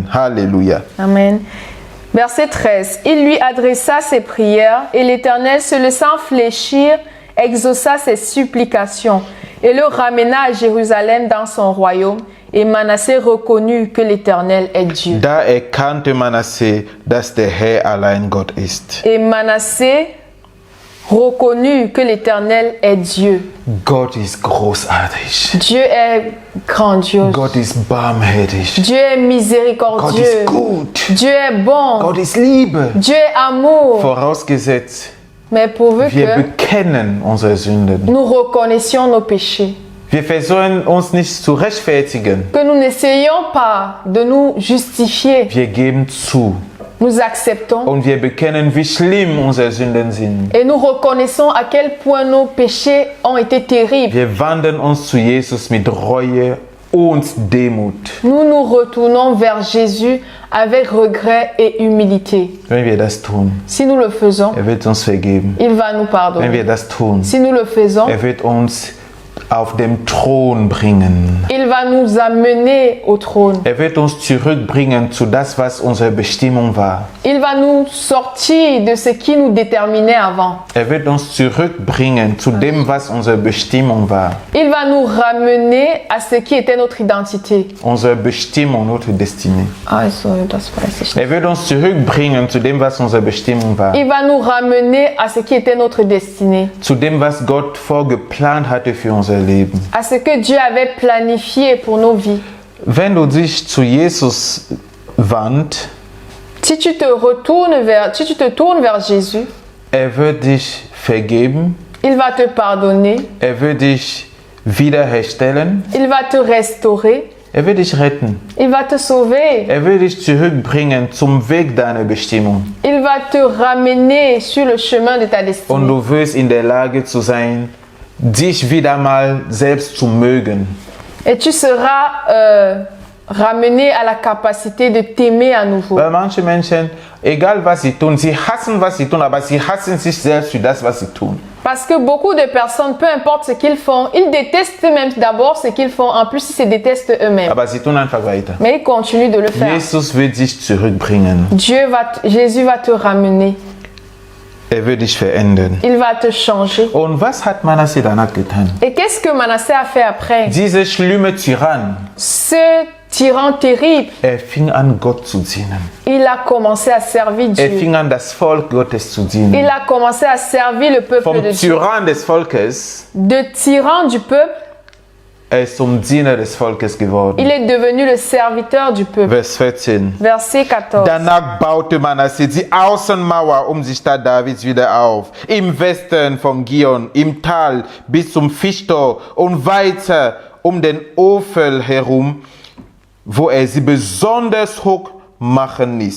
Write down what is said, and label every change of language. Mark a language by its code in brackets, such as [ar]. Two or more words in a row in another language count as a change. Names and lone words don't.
[de] Halleluja. [fr] Amen. Verset 13. Il lui adressa ses prières et l'Éternel, se laissant fléchir, exauça ses supplications et le ramena à Jérusalem dans son royaume. Et Manassé reconnut que l'Éternel est Dieu. [de] Da erkannte Manasse, dass der Herr allein Gott ist. [fr] Et Manassé reconnut que l'Éternel est Dieu. [de] Gott ist großartig. [fr] Dieu est grandiose. [de] Gott ist barmherzig. [fr] Dieu est miséricordieux. [de] Gott ist gut. [fr] Dieu est bon. [de] Gott ist Liebe. [fr] Dieu est amour. [de] Vorausgesetzt, [fr] Mais pourvu [de] wir [fr] que [de] bekennen unsere Sünden. [fr] nous reconnaissions nos péchés. [de] Wir versuchen uns nicht zu rechtfertigen. [fr] Que nous n'essayions pas de nous justifier. [de] Wir geben zu. [fr] nous acceptons [de] und wir bekennen, wie schlimm unsere Sünden sind. [fr] et nous reconnaissons à quel point nos péchés ont été terribles. [de] Wir wandern uns zu Jesus mit Reue und Demut. [fr] Nous nous retournons vers Jésus avec regret et humilité. [de] Wenn wir das tun, [fr] Si nous le faisons, [de] wird uns vergeben. [fr] il va nous [de] Wenn [fr] pardonner. [de] wir das tun, [fr] Si nous le faisons, [de] wird uns auf dem Thron bringen. [fr] il va nous amener au trône. [de] Wird uns zurückbringen zu das, was unsere Bestimmung war. [fr] Il va nous sortir de ce qui nous déterminait avant. [de] Wird uns zurückbringen zu dem, was unsere Bestimmung war. [fr] Il va nous ramener à ce qui était notre identité. [de] Unsere Bestimmung, [fr] notre Destinée. [de] Das weiß ich nicht. Wird uns zurückbringen zu dem, was unsere Bestimmung war. [fr] Il va nous ramener à ce qui était notre destinée. [de] Zu dem, was Gott vorgeplant hatte für unser Leben. [fr] À ce que Dieu avait planifié pour nos vies. [de] Wenn du dich zu Jesus wandst, [fr] Si tu te tournes vers Jésus, [de] wird dich vergeben, [fr] il va te pardonner, [de] wird dich wiederherstellen, [fr] il va te restaurer, [de] wird dich retten, [fr] il va te sauver, [de] wird dich zurückbringen zum Weg deiner Bestimmung. [fr] il va te ramener sur le chemin de ta [de] Und [fr] destinée. [de] du wirst in der Lage zu sein, dich wieder mal selbst zu mögen. [fr] Et tu seras ramené à la capacité de t'aimer à nouveau. [de] Weil manche Menschen, egal was sie tun, sie hassen, was sie tun, aber sie hassen sich selbst für das, was sie tun. [fr] Parce que beaucoup de personnes, peu importe ce qu'ils font, ils détestent même d'abord ce qu'ils font. En plus, ils se détestent eux-mêmes. [de] Aber sie tun einfach weiter. [fr] Mais ils continuent de le faire. [de] Jesus wird dich zurückbringen. [fr] Jésus va te ramener. [de] Wird dich verändern. [fr] Il va te changer. [de] Und was hat Manasseh danach getan? [fr] Et qu'est-ce que Manasseh a fait après? [de] Dieser schlimme Tyrann, [fr] Ce tyran terrible, [de] fing an, Gott zu dienen. [fr] il a commencé à servir Dieu. [de] Fing an, das Volk Gottes zu dienen. [fr] Il a commencé à servir le peuple [de] Vom [fr] de Dieu. [de] Tyrann des Volkes, [fr] De tyran du peuple, [de] ist zum Diener des Volkes geworden. [fr] il est devenu le serviteur du peuple. [de] Vers 14. [fr] Verset 14. [de] Danach baute Manasseh die Außenmauer um die Stadt Davids wieder auf, im Westen von Gion, im Tal bis zum Fischtor und weiter um den Ofel herum, wo sie besonders hoch machen ließ.